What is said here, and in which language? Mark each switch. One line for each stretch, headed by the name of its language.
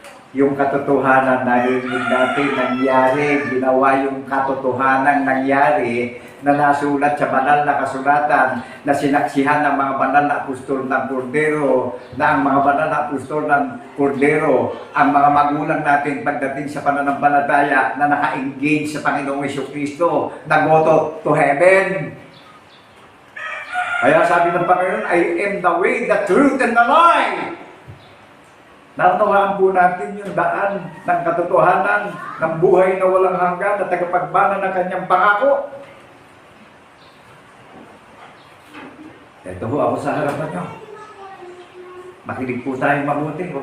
Filipino: Yung katotohanan narinig natin nangyari, ginawa yung katotohanan nangyari na nasulat sa banal na kasulatan na sinaksihan ng mga banal na apostol ng Kordero, na ang mga banal na apostol ng Kordero, ang mga magulang natin pagdating sa pananampalataya na naka-engage sa Panginoong Jesucristo, nag-
English: go to heaven.
Filipino: Kaya sabi ng Panginoon,
English: I am the way, the truth, and the life.
Filipino: Naunawaan po natin yung daan ng katotohanan ng buhay na walang hanggan na tagapagbana ng kanyang pangako. Ito ho, ako sa harapan nyo. Makinig po tayong mabuti.